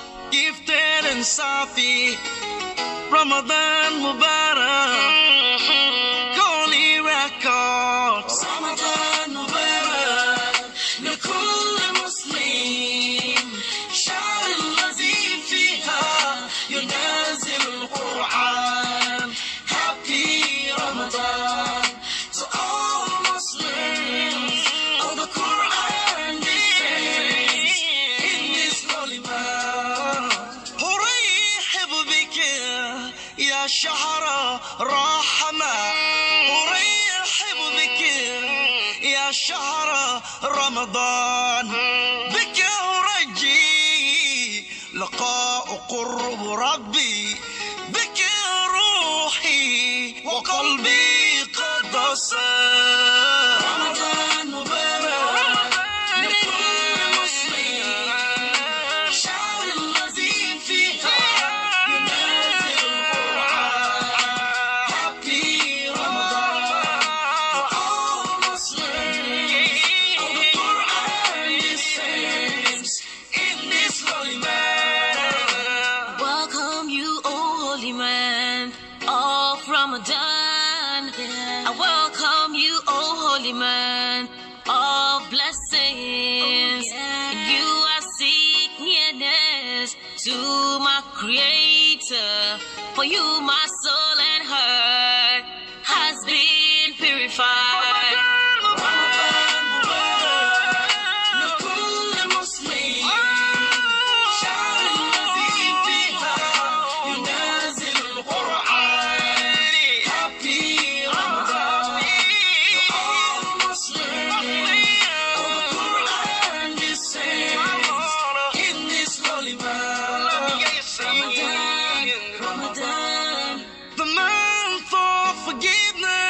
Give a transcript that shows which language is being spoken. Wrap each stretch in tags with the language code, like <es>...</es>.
<en>Gifted and Safi, Ramadan Mubarak, Goli Records.</en> <ar>Ramadan Mubarak, لكل مسلم شهر الذي فيها ينزل القرآن.</ar> <en>Happy Ramadan to all Muslims. All the Quran descends in this holy month.</en> <ar>أرحب بك يا شهر رحمة، أرحب بك يا شهر رمضان. بك أرجي لقاء قرب ربي، بك روحي وقلبي قد صار. رمضان مبارك لكل مسلم شهر الذي فيها ينزل القرآن.</ar> <en>Happy Ramadan to all Muslims. All the Quran descends in this holy month. Welcome you, O holy man of Ramadan. I welcome you, O holy man of blessings. You are seek nearness to my Creator. For you, my soul and heart has been purified.</en> <ar>رمضان مبارك لكل مسلم شهر الذي فيها ينزل القرآن.</ar> <en>Happy Ramadan to all Muslims. All the Quran descends in this holy month. Ramadan, Ramadan, the month of forgiveness.</en>